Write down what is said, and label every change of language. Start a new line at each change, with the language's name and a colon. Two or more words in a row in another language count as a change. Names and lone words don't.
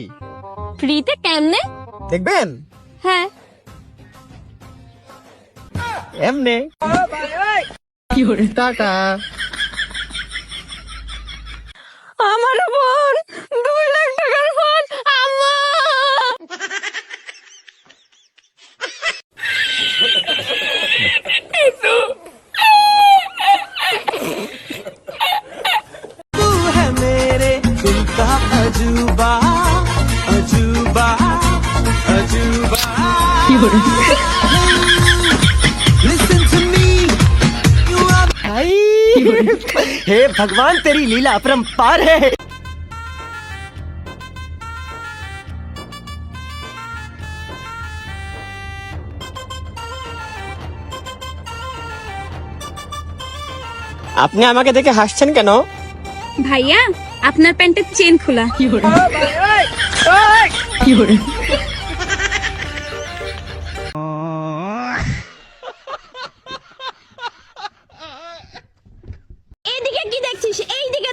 Bangla: ফ্রিতে কেমনে? দেখবেন? হ্যাঁ। এমনে। টাটা। আমার ফোন 2 লাখ টাকার ফোন আম্মা।
Hindi: तू है मेरे दिल का अजूबा अजूबा अजूबा
English: Listen to me you are
Hindi: हे भगवान, तेरी लीला अपरंपार है।
Bangla: আপনি আমাকে দেখে হাসছেন কেন? ভাইয়া আপনার প্যান্টের চেন খোলা। এইদিকে কি দেখছিস? এইদিকে।